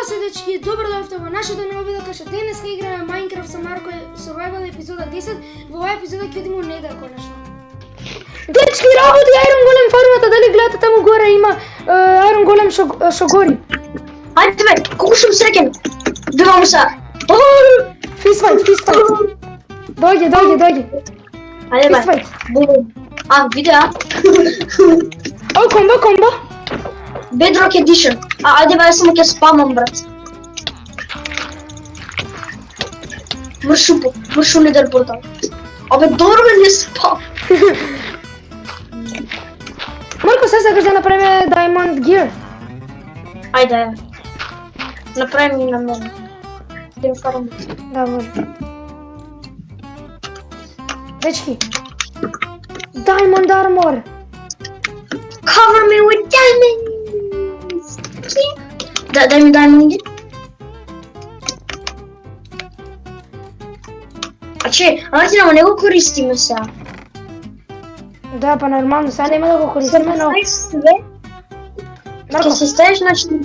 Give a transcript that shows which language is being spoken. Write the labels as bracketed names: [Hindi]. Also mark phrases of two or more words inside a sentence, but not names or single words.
[Macedonian] дечки, добро дојавте во нашето ново видео кај што денес ќе играме Minecraft со Марко Survival епизода 10. Во оваа епизода ќе одиме у Недер конечно. Дечки, работи Iron Golem фармата, дали гледате таму горе има Iron Golem што гори. Ајде бе, колку сум среќен. Бивам се. [English] Fist fight. [Macedonian] Дојде. Ајде бе. [English] Fist fight. [Macedonian] Видео. О, комбо. Bedrock Edition. Ајде бе, само ќе спамам, брат. Вршу Недер портал. Абе, добро не спам. Марко, се сакаш да направиме [English] Diamond Gear? [Macedonian] Ајде. Направи ми на мене. Идем фарам. Да, може. Дечки. [English] Diamond Armor. Cover me with diamonds. [Macedonian] Дай ми diamond. Ама не го користиме сега. Да, па нормално, сега нема да го користиме, но... Марко, се ставиш начин...